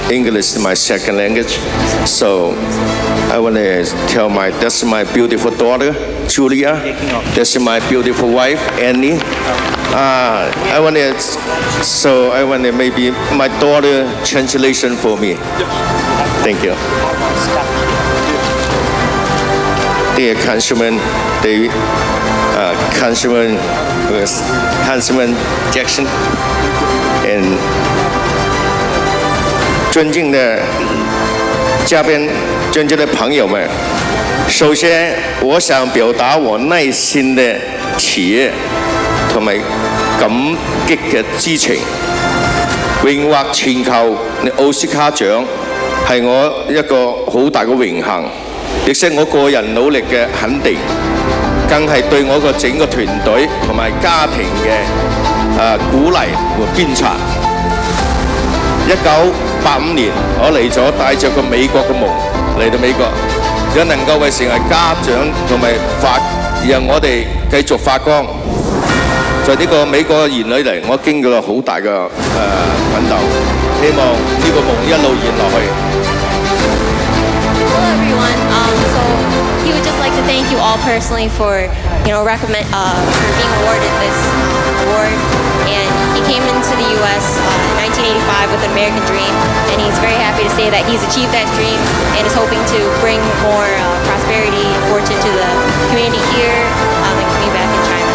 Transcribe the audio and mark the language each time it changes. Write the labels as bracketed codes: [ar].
[en] English is my second language. So I want to tell that's my beautiful daughter, Julia. This is my beautiful wife, Annie. I want to maybe my daughter translation for me. Thank you. Dear Councilman, Councilman Jackson, and [yue] 尊敬的嘉宾、尊敬的朋友们，首先我想表達我內心嘅喜悅同埋感激嘅之情。榮獲全球奧斯卡獎係我一個好大嘅榮幸，亦係我個人努力嘅肯定，更係對我個整個團隊同埋家庭嘅鼓勵和鞭策。 1985年，我嚟咗帶着個美國嘅夢嚟到美國，如果能夠為成為家長同埋讓我哋繼續發光，在呢個美國嘅兒女嚟，我經過咗好大嘅奮鬥，希望呢個夢一路延落去。 [en] Hello everyone. So he would just like to thank you all personally for for being awarded this award. And he came into the U.S. In 1985 with an American dream, and he's very happy to say that he's achieved that dream and is hoping to bring more prosperity and fortune to the community here and community back in China.